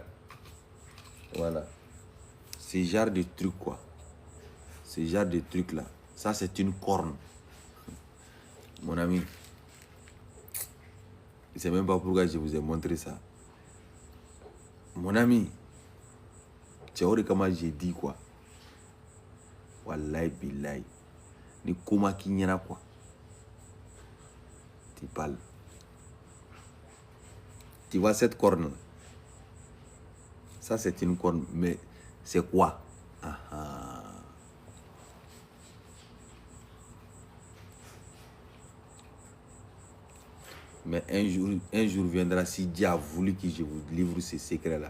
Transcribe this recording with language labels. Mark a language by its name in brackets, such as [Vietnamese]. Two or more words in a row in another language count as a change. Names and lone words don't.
[French] Voilà. Ce genre de truc quoi. Ce genre de truc là. Ça c'est une corne. Mon ami. Je ne sais même pas pourquoi je vous ai montré ça. Mon ami. Tu vois comment j'ai dit quoi. [Arabic] Wallahi billahi. [French] Ni koma qui n'y en a quoi. Tu parles. Tu vois cette corne là. Ça c'est une corne. Mais c'est quoi? Ah, ah. Mais un jour viendra, si Dieu a voulu que je vous livre ces secrets-là.